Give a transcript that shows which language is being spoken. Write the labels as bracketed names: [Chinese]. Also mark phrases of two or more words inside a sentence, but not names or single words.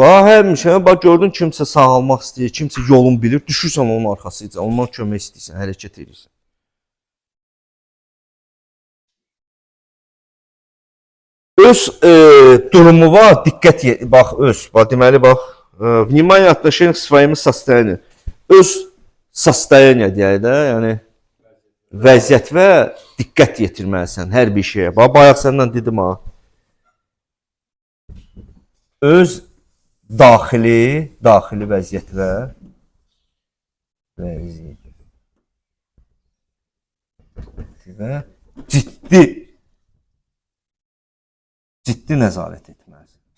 [Azerbaijani] Həmişə, bax, gördün kimsə sağalmaq istəyir, kimsə yolun bilir, düşürsən onun arxasıca, ondan kömək istəyirsən, hərəkət edirsən. Öz durumu var, diqqət, bax, deməli, bax, [Russian] внимание отношение к своему состоянию. [Azerbaijani] Öz состояние deyək də, yəni vəziyyət və diqqət yetirməlisən hər bir şeyə. Bax, bayaq səndən dedim ha. Öz daxili vəziyyət və ciddi nəzarət etməlisən.